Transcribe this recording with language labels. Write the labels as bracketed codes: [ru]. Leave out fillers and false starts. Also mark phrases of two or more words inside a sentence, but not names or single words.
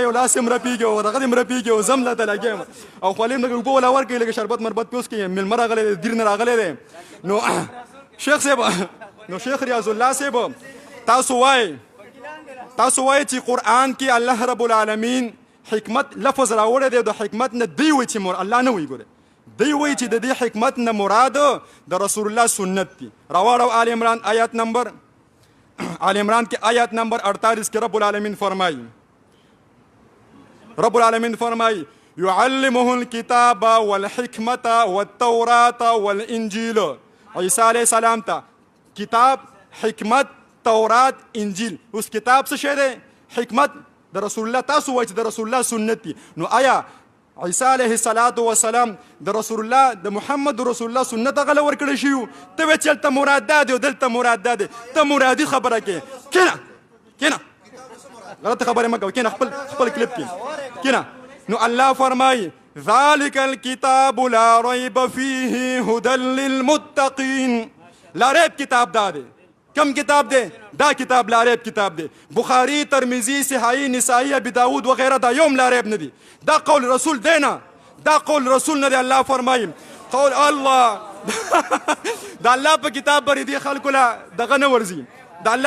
[ps] یو لاس هم رپېږي او دغه هم رپېږي او زم لاته لګیا یم او خولې هم لږ اوبه ولا ورکوي لږ شربت مربت پیوس کوي مېلمه راغلی دی دیر نه راغلی دی نو شیخ ریاض الله صاحب تاسو وایئ چې قرآن کې [ar] الله رب العالمین [ps] حکمت لفظ راوړی دی د حکمت نه دی وایي چې الله نه وایي ګوره دی وایي چې د دې حکمت نه مراد د رسول الله سنت دي راواړو آل عمران آیات نمبر آل عمران کې آیات نمبر 48 کې [ar] رب العالمین [ps] فرمایي [ar] يعلمه الكتاب والحکمت والتوراة والانجیل [ps] عیسی [ar] علیه السلام [ps] ته کتاب حکمت تورات انجیل اوس کتاب څه شی دی حکمت د رسول الله تاسو وایي چې د رسول الله سنت دي نو آیا عیسی [ar] علیه السلام [ps] د رسول الله د محمد رسول الله سنت هغه ورکړی شي ته وایې چې هلته مراد دا دی او دلته مراد دا دی ته مرادي خبره کې کینه غلطه خبره مه کوه کینه خپل کلیپ کې کینه نو الله فرمایي [ar] ذلك الكتاب لا ريب فيه هدى للمتقين [ps] لا ریب کتاب دا دی کم کتاب دی دا کتاب لا ریب کتاب دی بخاری ترمذی صحیح نسائی ابی داود وغیرہ دا یوم لا ریب نه دی دا قول رسول دی نه دا قول رسول نه دی الله فرمایي قول الله دا الله په کتاب باندې دی خلکو لا دغه نه ورځي دا الله